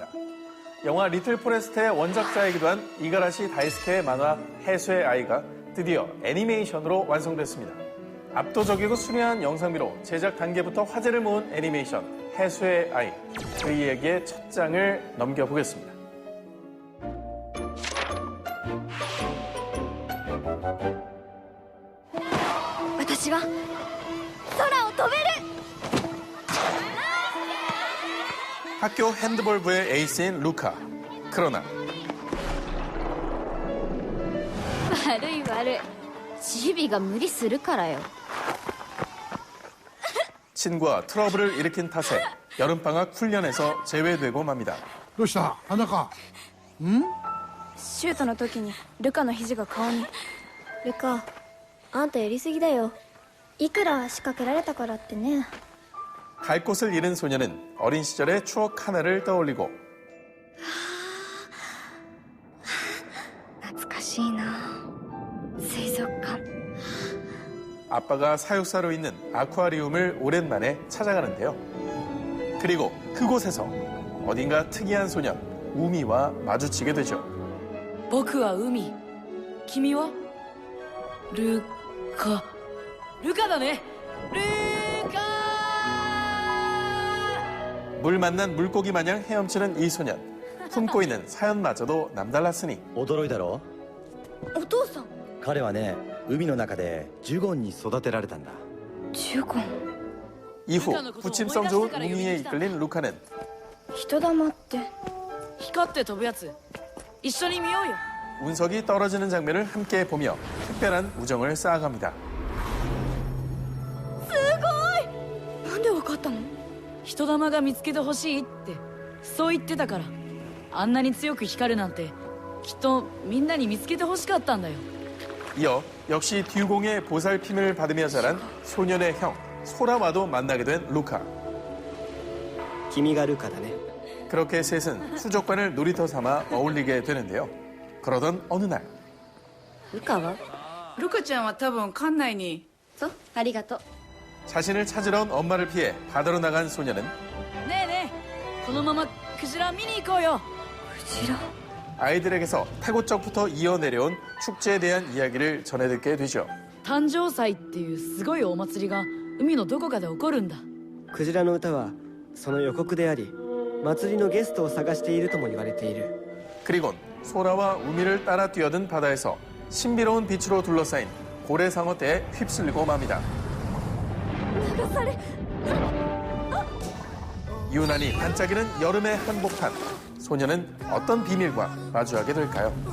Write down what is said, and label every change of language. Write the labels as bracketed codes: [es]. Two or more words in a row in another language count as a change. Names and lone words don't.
[ko] 영화 리틀 포레스트의 원작자이기도 한 이가라시 다이스케의 만화 해수의 아이가 드디어 애니메이션으로 완성됐습니다. 압도적이고 순수한 영상미로 제작 단계부터 화제를 모은 애니메이션 해수의 아이, 그 이야기의 첫 장을 넘겨보겠습니다. [ja] 私は空を飛べる [ko] 학교 핸드볼부의 에이스인 루카. 그러나 [ja] 悪い悪いチビが無理するからよ [ko] 친구와 트러블을 일으킨 탓에 여름방학 훈련에서 제외되고 맙니다. [ja] どうした裸シュートの時にルカの肘が顔にルカあんたやりすぎだよいくら仕掛けられたからってね [ko] 갈 곳을 잃은 소녀는 어린 시절의 추억 하나를 떠올리고 [ja] 懐かしいな水族館 [ko] 아빠가 사육사로 있는 아쿠아리움을 오랜만에 찾아가는데요. 그리고 그곳에서 어딘가 특이한 소년 우미와 마주치게 되죠. [ja] 僕は海君はルカだねルカ [ko] 물 만난 물고기 마냥 헤엄치는 이 소년. 품고 있는 사연마저도 남달랐으니 [ja] 驚いたろお父さん彼はね海の中でジュゴンに育てられたんだジュゴン [ko] 이후 부침성 좋은 우미에 이끌린 루카는 [ja] 人玉って光って飛ぶやつ一緒に見ようよ [ko] 운석이 떨어지는 장면을 함께 보며 특별한 우정을 쌓아갑니다. [ja] なんでわかったの人玉が見つけてほしいってそう言ってたからあんなに強く光るなんてきっとみんなに見つけてほしかったんだよ [ko] 이어 역시 듀공의 보살핌을 받으며 자란 소년의 형 소라와도 만나게 된 루카. [ja] 君がルカだね [ko] 그렇게 셋은 수족관을 놀이터 삼아 어울리게 되는데요. 그러던 어느 날 [ja] ルカはルカちゃんは多分館内にそうありがとう [ko] 자신을 찾으러 온 엄마를 피해 바다로 나간 소년은 [ja] ねえねえこのままクジラ見に行こうよクジラ [ko] 아이들에게서 태고적부터 이어내려온 축제에 대한 이야기를 전해 듣게 되죠. [ja] 誕生祭っていうすごいお祭りが海のどこかで起こるんだ。クジラの歌はその予告であり、祭りのゲストを探しているとも言われている。 [ko] 그리곤 소라와 우미를 따라 뛰어든 바다에서 신비로운 빛으로 둘러싸인 고래상어떼에 휩쓸리고 맙니다. 유난히 반짝이는 여름의 한복판. 소녀는 어떤 비밀과 마주하게 될까요?